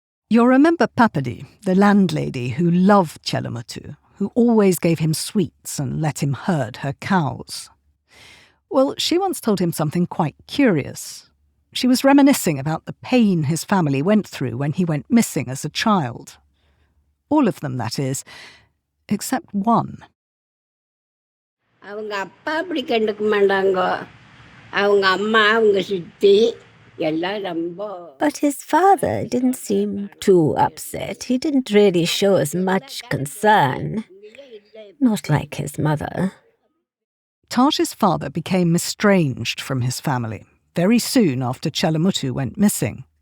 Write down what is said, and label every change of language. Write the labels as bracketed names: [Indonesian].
[English] You'll remember Papadi, the landlady who loved Chelamuthu, who always gave him sweets and let him herd her cows. Well, she once told him something quite curious. She was reminiscing about the pain his family went through when he went missing as a child. All of them, that is, except one. [Tamil] அவங்க அப்பா அப்படி கண்டுக்க மாட்டாங்க அவங்க அம்மா அவங்க சித்தி எல்லாம் ரொம்ப. [English] But his father didn't seem too upset. He didn't really show as much concern. Not like his mother. Taj's father became estranged from his family very soon after Chelamuthu went missing.